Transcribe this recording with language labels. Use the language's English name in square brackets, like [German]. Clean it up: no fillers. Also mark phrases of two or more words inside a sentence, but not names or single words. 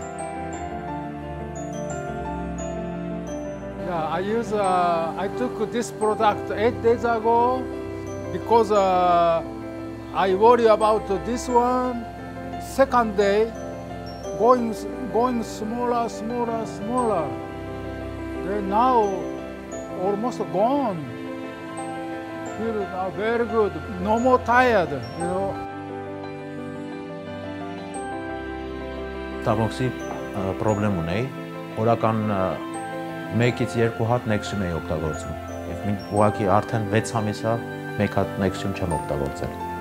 [English] Yeah, I took this product 8 days ago because I worry about this one. Second day, going smaller. Then now, almost gone. Feel very good. No more tired, you know. [Armenian] Տավոքսի պրոբլեմ ունեի, օրական 1-ից 2 հատ Nexium էի օգտագործում, և մինչ ուղղակի արդեն 6 ամիս է 1 հատ Nexium չեմ օգտագործել։